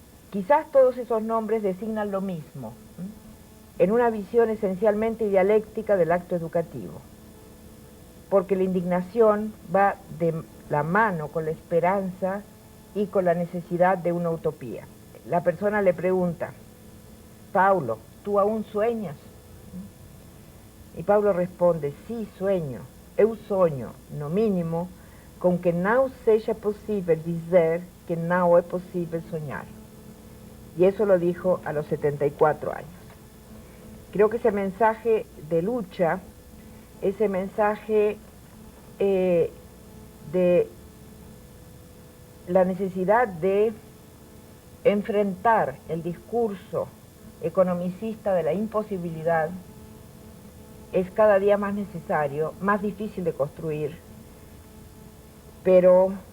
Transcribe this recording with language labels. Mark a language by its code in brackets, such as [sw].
[es] Quizás todos esos nombres designan lo mismo, en una visión esencialmente dialéctica del acto educativo, porque la indignación va de la mano con la esperanza y con la necesidad de una utopía. La persona le pregunta: Paulo, ¿tú aún sueñas? Y Paulo responde: sí, sueño. [pt] Eu sonho, no mínimo, con que não seja possível dizer que não é possível soñar. [es] Y eso lo dijo a los 74 años. Creo que ese mensaje de lucha, ese mensaje de la necesidad de enfrentar el discurso economicista de la imposibilidad, es cada día más necesario, más difícil de construir, pero